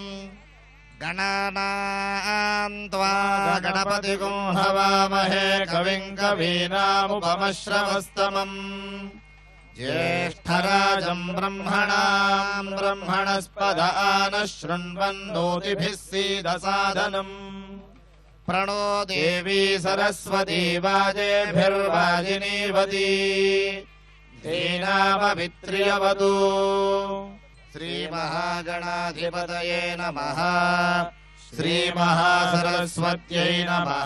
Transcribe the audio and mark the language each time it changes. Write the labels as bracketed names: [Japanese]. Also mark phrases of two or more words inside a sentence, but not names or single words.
[Sanskrit] గణనాం త్వా గణపతిగం హవామహే కవిం కవీనాముపమశ్రవస్తమం. జ్యేష్ఠరాజం బ్రహ్మణాం బ్రహ్మణస్పద ఆనః శృణ్వన్నోతిభిः सीदसादनम्. प्रणो देवी सरस्वती वाजेभिर्वाजिनीवती धीनामभित्र्यवतु. श्रीमहागणाधिपतये नमः. श्रीमहासरस्वत्यै नमः.